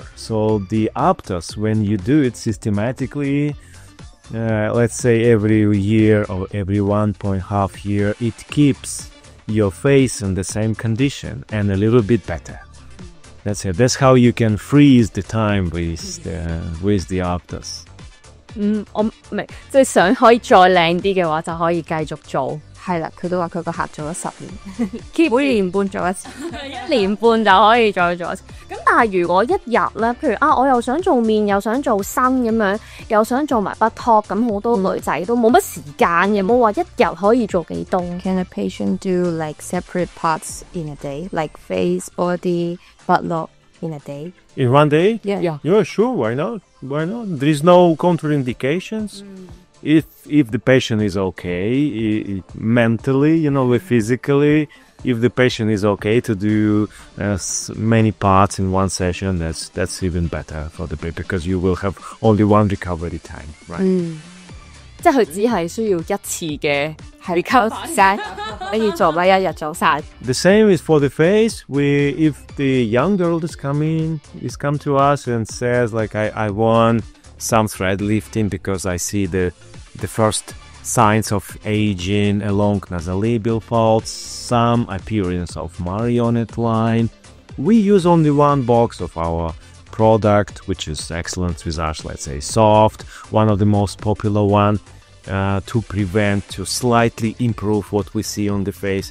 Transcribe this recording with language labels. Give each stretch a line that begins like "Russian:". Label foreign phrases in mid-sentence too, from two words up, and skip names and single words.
English: So the Aptos, when you do it systematically, let's say every year or every 1.5 year, it keeps your face in the same condition and a little bit better. That's it. That's how you can freeze the time with the Aptos.
Cantonese: 我明，即係想可以再靚啲嘅話，就可以繼續做。係啦，佢都話佢個客做咗10年 keep 每年半做一次 1年半就可以再做一次。咁但係如果一日咧，譬如我又想做面，又想做身咁樣，又想做埋 buttock， 咁好多女仔都冇乜時間嘅，冇話一日可以做幾多。
English: Can a patient do like separate parts in a day, like face, body, buttock in a day? In one day? Yeah. Yeah, sure. Why not? There is no contraindications. If the patient is okay mentally, physically, if the patient is okay to do many parts in one session, that's even better for the patient because you will have only one recovery time, right?
Cantonese: 即係佢只係需要一次嘅 recovery，可以做乜一日做晒。
English: The same is for the face. If the young girl is come to us and says like I want some thread lifting because I see the first signs of aging along nasolabial folds, some appearance of marionette line, we use only 1 box of our product, which is excellent visage, let's say soft, one of the most popular one, to slightly improve what we see on the face.